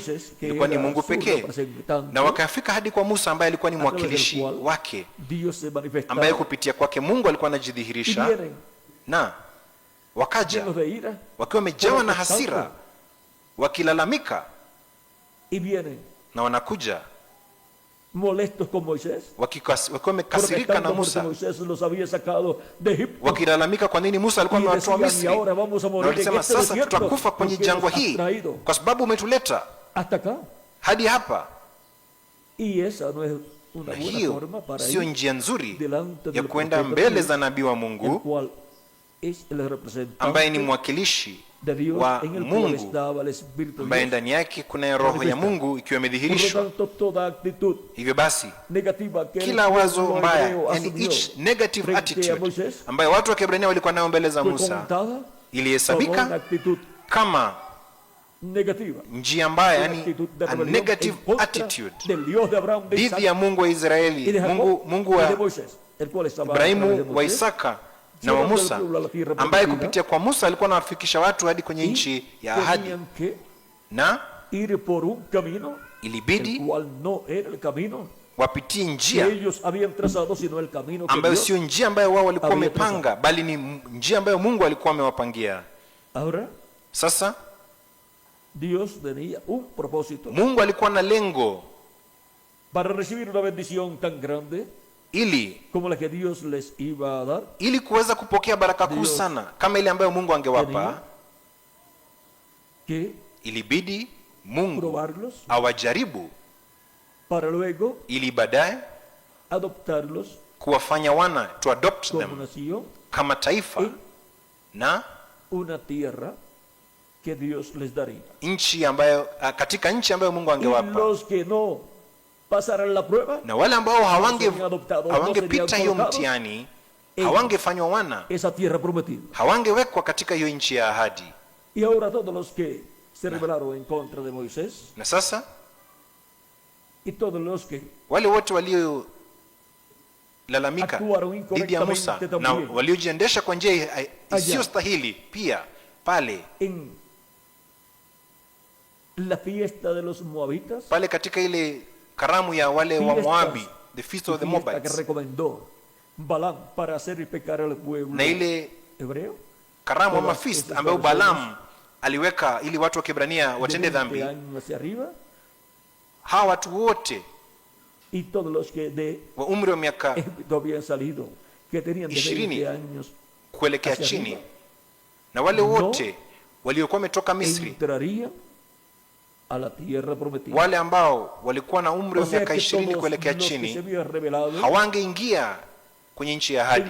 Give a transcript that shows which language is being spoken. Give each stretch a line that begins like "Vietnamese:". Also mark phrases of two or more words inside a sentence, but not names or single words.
Swahili: Ilikuwa ni Mungu pekee. Na wakafika hadi kwa Musa ambaye alikuwa ni mwakilishi wake, ambaye kupitia kwake Mungu alikuwa anajidhihirisha. Na wakaja wakiwa wamejawa na hasira, wakilalamika, na wanakuja
Spanish: molestos con Moisés,
Swahili: wakiwa wamekasirika na Musa, wakilalamika kwa nini Musa alikuwa amewatoa Misri, na walisema sasa tutakufa kwenye jangwa hii kwa sababu umetuleta hadi hapa. Hiyo sio njia nzuri ya kwenda mbele za nabii wa Mungu ambaye ni mwakilishi wa Mungu, ambaye ndani yake kuna roho ya Mungu ikiwa imedhihirishwa. Hivyo basi kila wazo mbaya, yani
English: each negative attitude
Swahili: ambayo watu wa Kiebrania walikuwa nayo mbele za Musa, ilihesabika kama njia mbaya, yani
English: a negative attitude
Swahili: dhidi ya Mungu wa Israeli, Mungu wa Ibrahimu, wa Isaka na wa Musa, ambaye kupitia kwa Musa alikuwa anawafikisha watu hadi kwenye nchi ya ahadi. Na ilibidi wapitie njia ambayo sio njia ambayo wao walikuwa wamepanga, bali ni njia ambayo Mungu alikuwa amewapangia. Sasa Mungu alikuwa na lengo
Spanish: para recibir una bendición tan grande
Swahili: ili
Spanish: como la que Dios les iba a dar,
Swahili: ili kuweza kupokea baraka kuu sana kama ile ambayo Mungu angewapa. Ilibidi Mungu awajaribu
Spanish: para luego
Swahili: ili baadaye
Spanish: adoptarlos,
Swahili: kuwafanya wana,
English: to adopt them
Swahili: kama taifa na
Spanish: una tierra que Dios les daría,
Swahili: nchi ambayo, katika nchi ambayo Mungu angewapa.
Spanish: Los que no pasaran la prueba,
Swahili: na wale ambao hawangepita hiyo mtihani, hawangefanywa wana,
Spanish: esa tierra prometida,
Swahili: hawangewekwa katika hiyo nchi ya ahadi.
Spanish: Y ahora todos los que se rebelaron en contra de Moisés,
Swahili: na sasa
Spanish: y todos los que
Swahili: wale wote walio lalamika dhidi ya Musa na waliojiendesha kwa njia isiyostahili pia pale
Spanish: en la fiesta de los moabitas,
Swahili: pale katika ile karamu ya wale wa Moabi,
English: the feast of the Moabites,
Spanish: que recomendó Balaam para hacer pecar al pueblo,
Swahili: na ile
Spanish: hebreo
Swahili: karamu ama feast ambayo Balaam aliweka ili watu wa Kiebrania watende dhambi. Hawa watu wote
Spanish: y todos los que de
Swahili: wa umri wa miaka
Spanish: habían salido, que tenían de 20 años
Swahili: kuelekea chini, na wale wote waliokuwa wametoka Misri,
Spanish: a la tierra prometida,
Swahili: wale ambao walikuwa na umri wa miaka 20 kuelekea chini, hawangeingia kwenye nchi ya ahadi.